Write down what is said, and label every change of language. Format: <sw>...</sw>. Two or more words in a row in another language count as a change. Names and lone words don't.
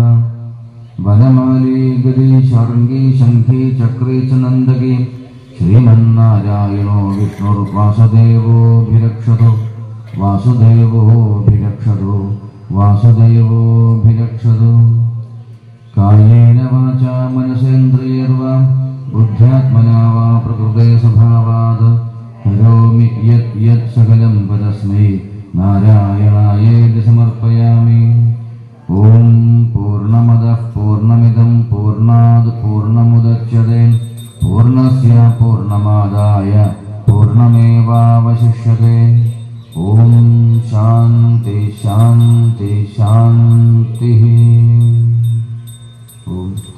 <sa>വനമാലീ ഗദീ ശാർംഗീ ശംഖീ ചക്രീ ച നന്ദകീ ശ്രീമന്നാരായണോ വിഷ്ണുർവാസുദേവോഭിരക്ഷതു വാസുദേവോഭിരക്ഷതു വാസുദേവോഭിരക്ഷതു കായേന വാചാ മനസേന്ദ്രിയർവാ ബുദ്ധ്യാത്മനാ വാ പ്രകൃതേ സ്വഭാവാത് കരോമി യത് യത് സകലം പരസ്മൈ നാരായണായേതി സമർപ്പയാമി. ഓം പൂർണ്ണമദഃ പൂർണ്ണമിദം പൂർണ്ണാത് പൂർണ്ണമുദച്യതേ പൂർണ്ണസ്യ പൂർണ്ണമാദായ പൂർണ്ണമേവാവശിഷ്യതേ. ഓം ശാന്തി ശാന്തി ശാന്തി. ഓം</sa>